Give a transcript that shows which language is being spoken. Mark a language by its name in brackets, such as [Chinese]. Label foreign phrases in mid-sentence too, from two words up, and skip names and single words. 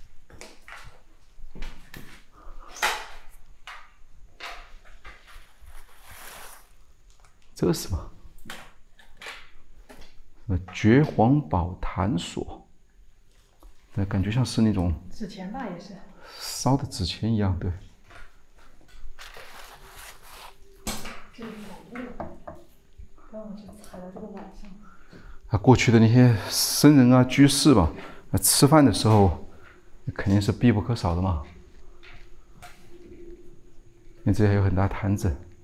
[Chinese] 這是什麼？覺皇寶壇所，感覺像是那種紙錢吧，也是燒的紙錢一樣，對。这里有雾，刚好就踩到这个晚上。啊，過去的那些僧人啊、居士吧，吃飯的時候肯定是必不可少的嘛。你這裡還有很大壇子。